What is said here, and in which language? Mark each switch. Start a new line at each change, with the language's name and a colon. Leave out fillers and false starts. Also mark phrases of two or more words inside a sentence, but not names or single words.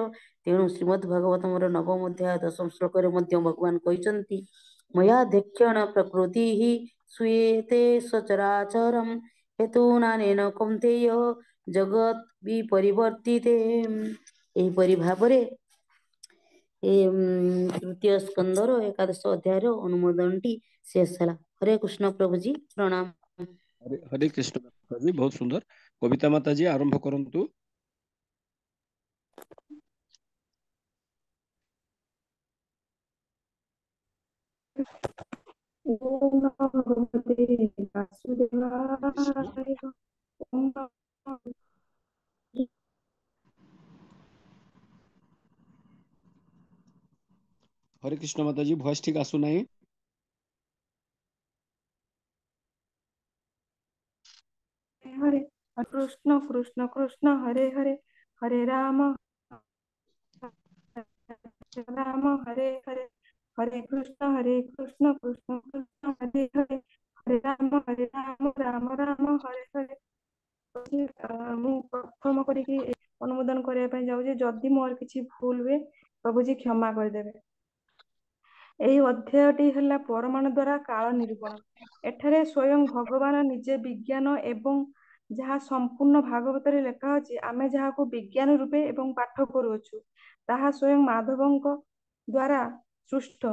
Odia: ତେଣୁ ଶ୍ରୀମଦ୍ ଭାଗବତମର ନବମ ଅଧ୍ୟାୟ 10ମ ଶ୍ଲୋକରେ ମଧ୍ୟ ଭଗବାନ କହିଛନ୍ତି,
Sanskrit: ମୟାଧ୍ୟକ୍ଷେଣ ପ୍ରକୃତିଃ ଶ୍ରୂୟତେ ସଚରାଚରମ୍ ହେତୁନାନେନ କୌନ୍ତେୟ ଜଗତ୍ ବିପରିବର୍ତ୍ତିତେ।
Odia: ଏହିପରି ଭାବରେ ତୃତୀୟ ସ୍କନ୍ଧର 11ଶ ଅଧ୍ୟାୟର ଅନୁମୋଦନଟି ଶେଷ ହେଲା। ହରେ କୃଷ୍ଣ ପ୍ରଭୁଜୀ, ପ୍ରଣାମ। ହରେ କୃଷ୍ଣ ମାତାଜୀ, ବହୁତ ସୁନ୍ଦର। କବିତା ମାତାଜୀ ଆରମ୍ଭ କରନ୍ତୁ।
Sanskrit: ओम नमो भगवते वासुदेवाय। ओम
Odia: ହରେ କୃଷ୍ଣ ମାତାଜୀ, ଭଏସ ଠିକ ଆସୁନାହିଁ।
Sanskrit: हरे कृष्ण कृष्ण कृष्ण हरे हरे, हरे राम राम हरे हरे, हरे कृष्ण कृष्ण कृष्ण हरे हरे, हरे राम राम राम हरे हरे।
Odia: ମୁଁ ପ୍ରଥମ କରିକି ଅନୁମୋଦନ କରିବା ପାଇଁ ଯାଉଛି। ଯଦି ମୋର କିଛି ଭୁଲ ହୁଏ ପ୍ରଭୁଜୀ କ୍ଷମା କରିଦେବେ। ଏହି ଅଧ୍ୟାୟଟି ହେଲା ପରମାଣୁ ଦ୍ୱାରା କାଳ ନିରୂପଣ। ଏଠାରେ ସ୍ୱୟଂ ଭଗବାନ ନିଜେ ବିଜ୍ଞାନ ଏବଂ ଯାହା ସମ୍ପୂର୍ଣ୍ଣ ଭାଗବତରେ ଲେଖା ଅଛି, ଆମେ ଯାହାକୁ ବିଜ୍ଞାନ ରୂପେ ଏବଂ ପାଠ କରୁଅଛୁ ତାହା ସ୍ୱୟଂ ମାଧବଙ୍କ ଦ୍ୱାରା ସୃଷ୍ଟ।